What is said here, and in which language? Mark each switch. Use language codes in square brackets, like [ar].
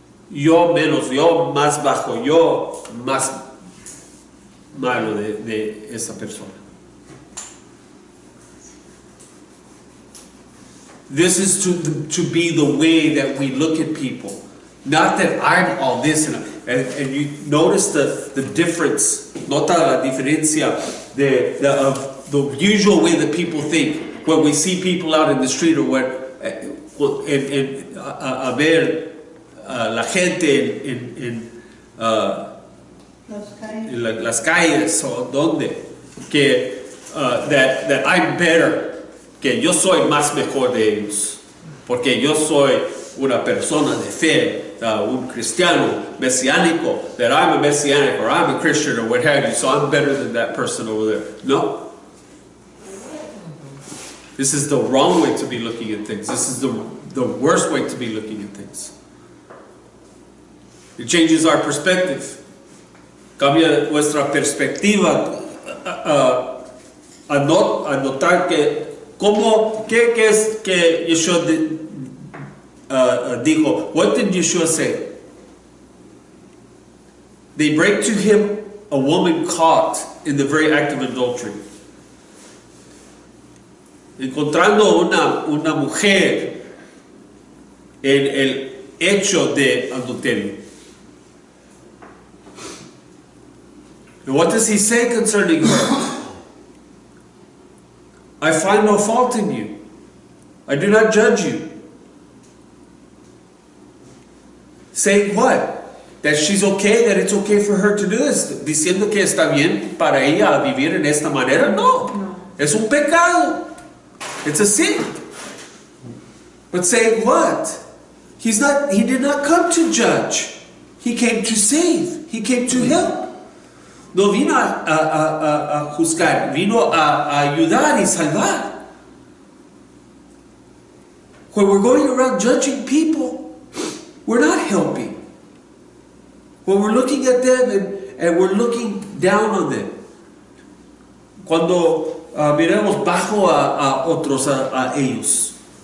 [es] Yo menos, yo más bajo, yo más malo de esa persona. [en] This is to be the way that we look at people. Not that I'm all this and you notice the difference. [es] Nota la diferencia [en] of the usual way that people think when we see people out in the street or what, [es] a ver la gente en las calles o donde que [en] that I'm better, [es] que yo soy más mejor de ellos, porque yo soy una persona de fe, un cristiano mesiánico, [en] that I'm a messianic or I'm a Christian or what have you, so I'm better than that person over there. No. This is the wrong way to be looking at things. This is the worst way to be looking at things. It changes our perspective. [es] Cambia nuestra perspectiva a notar que ¿qué es que Yeshua dijo? [en] What did Yeshua say? They break to him a woman caught in the very act of adultery. [es] Encontrando una mujer en el hecho de adulterio. [en] And what does he say concerning her? I find no fault in you. I do not judge you. Saying what? That she's okay, that it's okay for her to do this. [es] Diciendo que está bien para ella vivir en esta manera. No. Es un pecado. [en] It's a sin. But saying what? He did not come to judge. He came to save. He came to help. [es] No vino a juzgar, vino a ayudar y salvar. [en] When we're going around judging people, we're not helping. When we're looking at them and we're looking down on them. [es] Cuando miremos bajo a otros, a ellos.